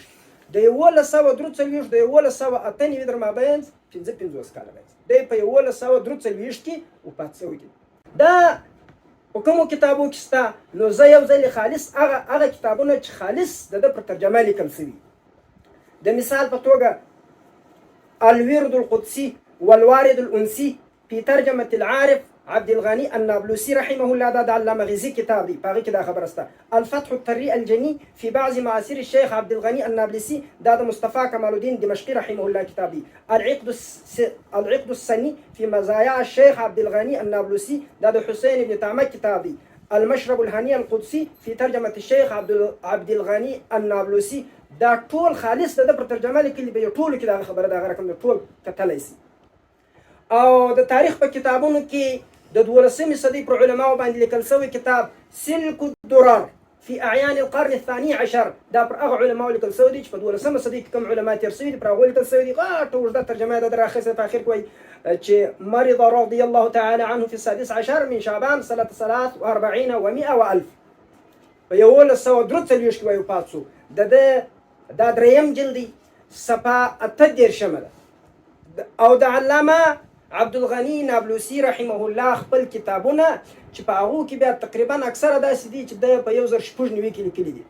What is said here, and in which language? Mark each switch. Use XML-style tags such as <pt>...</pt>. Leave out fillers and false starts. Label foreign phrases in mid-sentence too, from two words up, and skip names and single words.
<ps>د 1143 د 1198 در مابین 55 کاله دی په 1143 کې وفات سوی دی. دا په کومو کتابو کې شته؟ نو زه یو ځل خالص هغه کتابونه چې خالص د پر ترجمه لیکل شوي. د مثال په توګه الورد القدسي والوارد الأنسي في ترجمة العارف عبدالغني النابلسي</ps> <ar>رحمه الله،</ar> <ps>دا د علامه غزي کتاب دی، په هغې کې دا خبره شته. الفتح الطري الجني في بعض معاصر الشيخ عبدالغني النابلسي، دا د مصطفى كمال الدين دمشقي</ps> <ar>رحمه الله</ar> <ps>کتاب دی. العقد السني في مزايا الشيخ عبدالغني النابلسي، دا د حسين بن تعمق کتاب دی. المشرب الهني القدسي في ترجمة الشيخ عبدالغني النابلسي، دا ټول خالص د پر ترجمه لیکلي به یو ټولو کې دا خبره دا رقم د ټول کتلی سي. او د تاریخ په کتابونو کې د 12مې صدۍ پر علماو باندې لیکل شوی کتاب سلک الدرر في اعیان القرن الثاني عشر، دا پر هغه علماو لیکل شوی دی چې په 12مه صدۍ کې کوم علما تېر شوي دي پر هغو لیکل شوی دي. غاټه اوږده ترجمه یې در اخیسته په اخر کې وایي چې</ps> <ar>مرض رضي الله تعالى عنه في 16 من شعبان سنة 43 و100 و1000</ar> <ps>په 1143 کې وایي وفات شو. دا دریم جلدی صفحه 38 ده. او د علامه عبدالغني نابلسي</ps> <ar>رحمه الله</ar> <ps>خپل کتابونه چې په هغو کې بیا تقریبا اکثره داسې دي چې د په 1096 کې لیکلي دي.</ps>